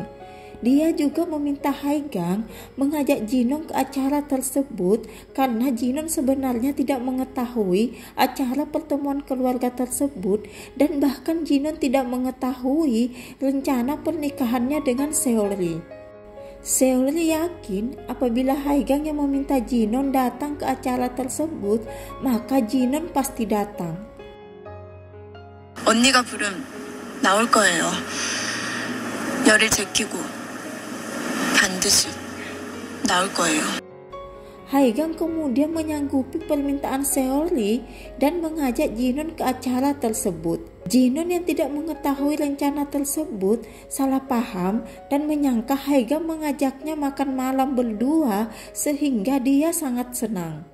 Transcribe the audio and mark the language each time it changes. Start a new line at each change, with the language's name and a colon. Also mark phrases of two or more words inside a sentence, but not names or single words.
Indonesian: Dia juga meminta Haigang mengajak Jinon ke acara tersebut karena Jinon sebenarnya tidak mengetahui acara pertemuan keluarga tersebut dan bahkan Jinon tidak mengetahui rencana pernikahannya dengan Seolri. Seolri yakin apabila Haigang yang meminta Jinon datang ke acara tersebut, maka Jinon pasti datang.
Korean: 언니가 부름 나올 거예요. 열을 제끼고 반드시 나올 거예요.
Indonesian: Haigang kemudian menyanggupi permintaan Seolri dan mengajak Jinon ke acara tersebut. Jinon yang tidak mengetahui rencana tersebut salah paham dan menyangka Haigang mengajaknya makan malam berdua sehingga dia sangat senang.